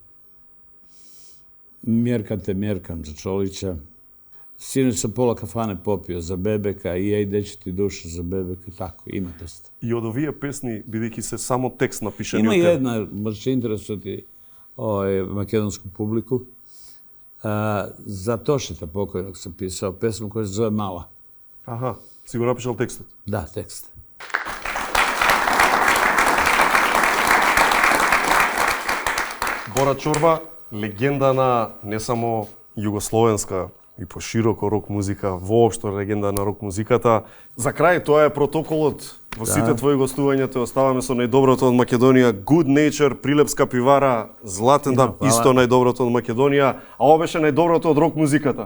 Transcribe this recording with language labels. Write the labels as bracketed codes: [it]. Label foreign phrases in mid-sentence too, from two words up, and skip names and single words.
[sr] Mjerkam za Čolića. Sinoć sam pola kafane popio za Bebeka i ej, gde će ti duša za Bebeka, tako, ima dosta. [mk] И од овие песни, бидејќи се само текст напишани [sr] Ima [mk] од тебе? [sr] jedna, možda će interesovati makedonsku publiku. za Tošeta pokojnog sam pisao pesmu koja se zove Mala. [mk] Аха, си го напишал текстот? [sr] Da, tekst. [mk] Бора Чорба, легенда на не само југословенска и пошироко рок музика, воопшто легенда на рок музиката. За крај, тоа е протоколот. Во сите твои гостувања те оставаме со најдоброто од Македонија, Good Nature, Прилепска пивара, Златен даб, исто најдоброто од Македонија, а ова беше најдоброто од рок музиката.